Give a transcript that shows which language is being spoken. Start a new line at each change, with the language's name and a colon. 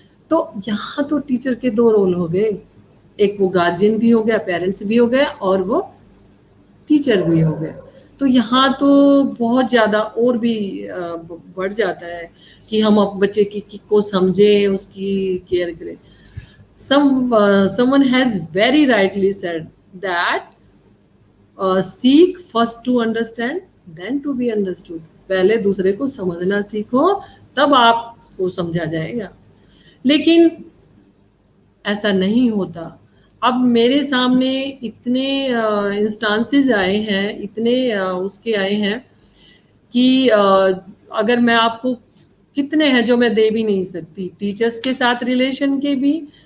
Hindi: तो यहाँ तो टीचर के दो रोल हो गए, एक वो गार्जियन भी हो गया, पेरेंट्स भी हो गया, और वो टीचर भी हो गए। तो यहाँ तो बहुत ज़्यादा और भी बढ़ जाता है कि हम अब बच्चे की को समझें, उसकी केयर करें।
English: someone has very rightly said that seek first to understand then to be understood।
Hindi: पहले दूसरे को समझना सीखो, तब आपको समझा जाएगा। लेकिन ऐसा नहीं होता। अब मेरे सामने इतने इंस्टांसेस आए हैं, इतने उसके आए हैं कि अगर मैं आपको, कितने हैं जो मैं दे भी नहीं सकती, टीचर्स के साथ रिलेशन के भी।